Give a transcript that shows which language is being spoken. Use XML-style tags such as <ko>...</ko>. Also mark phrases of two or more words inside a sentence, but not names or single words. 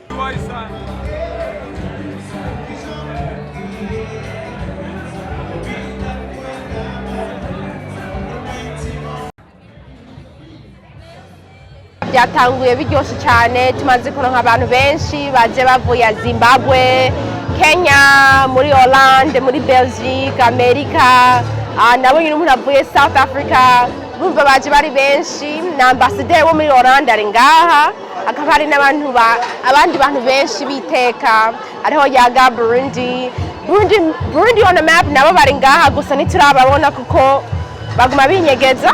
<rn>byatanguye biryoshye cyane tumaze kuronka abantu benshi baje bavuye Zimbabwe, Kenya, muri Hollande, muri Belgique, Amerika, nabonye n'umuntu avuye South Africa, urumva baje bari benshi na ambassadeur wo muri Hollande ari ngaha, akaba hari abandi bantu benshi biteka, ariho yaga Burundi on the map nabo bari ngaha gusa ntiturababona kuko baguma binyegeza.</rn>